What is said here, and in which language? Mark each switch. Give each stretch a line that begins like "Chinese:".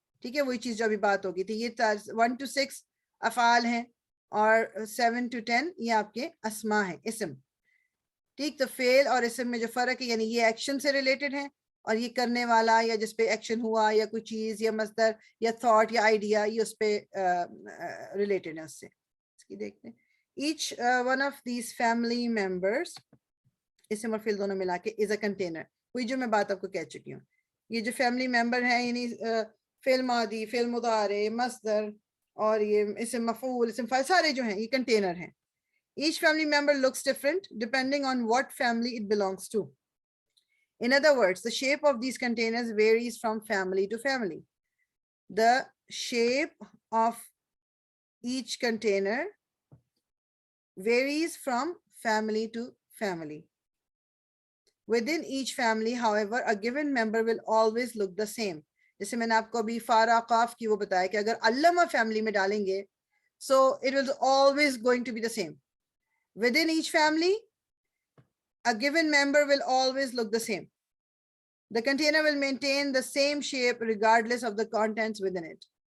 Urdu: ٹھیک ہے, وہی چیز جو ابھی بات ہوگی تھی. یہ 1 to 6 افعال ہیں اور 7 to 10 یہ آپ کے اسما ہیں, اسم. ٹھیک, تو فعل اور اسم میں جو فرق ہے یعنی یہ ایکشن سے ریلیٹڈ ہیں اور یہ کرنے والا یا جس پہ ایکشن ہوا یا کوئی چیز یا مصدر یا تھاٹ یا آئیڈیا یہ اس پہ ریلیٹڈ ہے اس سے. اس کی دیکھتے ہیں.
English: Each one of these family members,
Urdu: اسم اور فعل دونوں ملا کے,
English: is a container.
Urdu: وہی جو میں بات آپ کو کہہ چکی ہوں. یہ جو فیملی ممبر ہیں یعنی فعل ماضی, فعل مضارع, مصدر اور یہ اسم مفعول, اسم فاعل, سارے جو ہیں یہ کنٹینر ہیں.
English: Each family member looks different depending on what family it belongs to. In other words, the shape of these containers varies from family to family. The shape of each container varies from family to family. Within each family, however, a given member will always look the same.
Urdu: جیسے میں نے آپ کو ابھی فارا قاف کی وہ بتایا کہ اگر علامہ فیملی میں ڈالیں گے
English: so it will always going to be the same. Within each family, a given member will always look the same. The container will maintain the same shape regardless of the contents within it.